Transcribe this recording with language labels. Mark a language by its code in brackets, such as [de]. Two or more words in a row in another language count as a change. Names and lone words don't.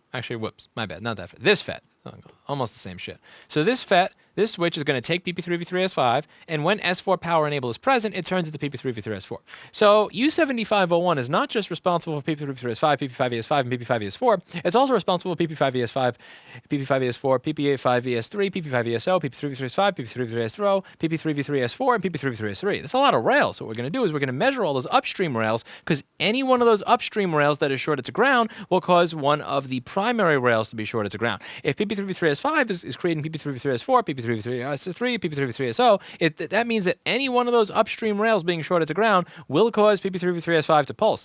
[en] Actually, whoops, my bad, not that FET. This FET, almost the same shit. So this FET, this switch is going to take PP3V3S5, and when S4 power enable is present, it turns into PP3V3S4. So U7501 is not just responsible for PP3V3S5, PP5ES5, and PP5ES4. It's also responsible for PP5ES5, PP5ES4, PP5ES3, PP5ESO, PP3V3S5, PP3V3S4, PP3V3S4, and PP3V3S3. That's a lot of rails. So what we're going to do is we're going to measure all those upstream rails, because any one of those upstream rails that is shorted to ground will cause one of the primary rails to be shorted to ground. If PP3V3S5 is creating PP3V3S4, PP3 PP33S3, PP33SO, that means that any one of those upstream rails being shorted to ground will cause PP33S5 to pulse.